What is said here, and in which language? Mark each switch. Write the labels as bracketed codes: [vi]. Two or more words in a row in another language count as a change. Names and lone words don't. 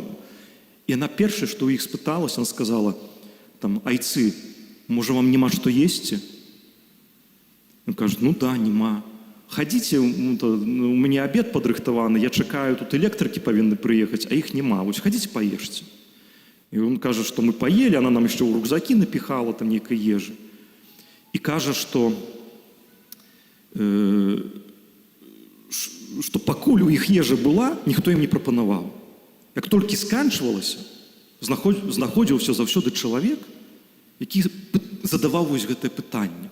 [be] І яна першае, што ў іх спыталася, [ru] она сказала, [be] айцы, можа вам няма што есці? Ён кажа, да, няма. Хадзіце, у мяне абед падрыхтаваны, я чакаю, тут электрыкі павінны прыехаць, а іх няма, вось хадзіце паешце. [uk] І він каже, [be] што мы паелі, она нам яшчэ ў рюкзакі напіхала там нейкай ежы. І кажа, што пакуль у іх ежа была, ніхто ім не прапанаваў. Як толькі сканчвалася, знаходзіўся заўсёды чалавек, які задаваў вось гэтае пытанне.